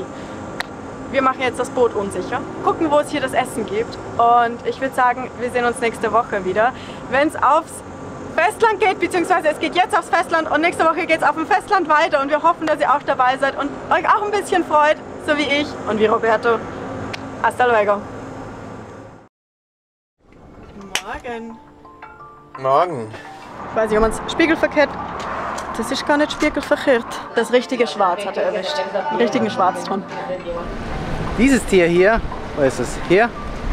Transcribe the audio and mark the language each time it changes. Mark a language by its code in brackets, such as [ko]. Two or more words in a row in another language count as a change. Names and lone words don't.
[de] Wir machen jetzt das Boot unsicher, gucken, wo es hier das Essen gibt und ich würde sagen, wir sehen uns nächste Woche wieder, wenn es aufs Festland geht, beziehungsweise es geht jetzt aufs Festland und nächste Woche geht es auf dem Festland weiter und wir hoffen, dass ihr auch dabei seid und euch auch ein bisschen freut, so wie ich und wie Roberto. [es] Hasta luego. [de] Morgen. Morgen. Ich weiß nicht, ob man es spiegelverkehrt. Das ist gar nicht spiegelverkehrt. Das richtige Schwarz hat er erwischt. Den richtigen Schwarzton. Dieses Tier hier, wo ist es?